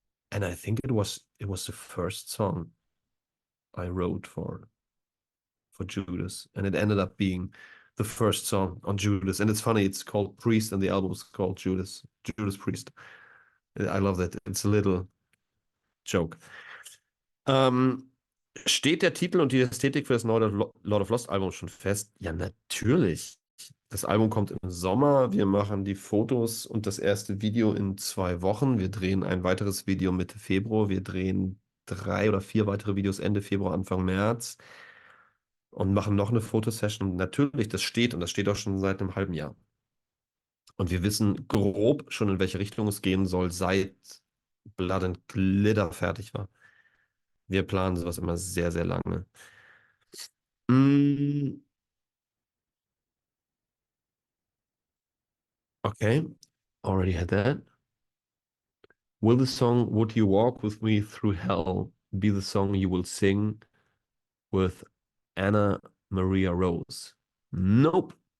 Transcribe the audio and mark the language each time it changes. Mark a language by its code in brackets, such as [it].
[en] And I think it was the first song I wrote for Judas, and it ended up being the first song on Judas. And it's funny, it's called Priest, and the album is called Judas Priest. I love that. It's a little joke. [de] Ähm, Steht der Titel und die Ästhetik für das neue Lord of Lost Album schon fest? Ja, natürlich. Das Album kommt im Sommer. Wir machen die Fotos und das erste Video in 2 Wochen. Wir drehen ein weiteres Video Mitte Februar. Wir drehen 3 oder 4 weitere Videos Ende Februar, Anfang März und machen noch eine Fotosession. Und natürlich, das steht und das steht auch schon seit einem halben Jahr. Und wir wissen grob schon, in welche Richtung es gehen soll, seit Blood and Glitter fertig war. Wir planen sowas immer sehr, sehr lange. [en] Mm, okay, already had that. Will the song Would You Walk With Me Through Hell be the song you will sing with Anna Maria Rose? Nope.